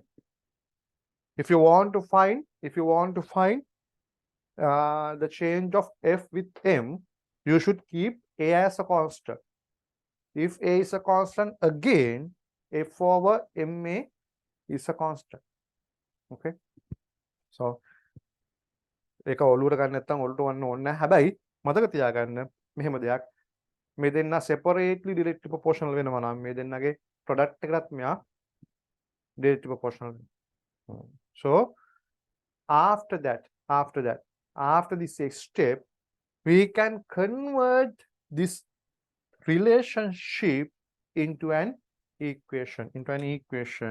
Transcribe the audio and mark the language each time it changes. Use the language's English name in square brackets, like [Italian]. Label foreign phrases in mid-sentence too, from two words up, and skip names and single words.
[English] If you want to find the change of F with M, you should keep A as a constant. If A is a constant, again F over MA is a constant. Okay. [Sinhala] So ඒක ඔලුවට ගන්න නැත්නම් ඔලුවට වන්න ඕනේ නැහැ. හැබැයි මතක තියාගන්න මෙහෙම දෙයක්. මේ දෙන්න [English] separately directly proportional [Sinhala] වෙනවා නම් මේ දෙන්නගේ product එකටත් මෙයා [English] directly proportional [Sinhala] වෙනවා. [English] So after this step, we can convert this relationship into an equation.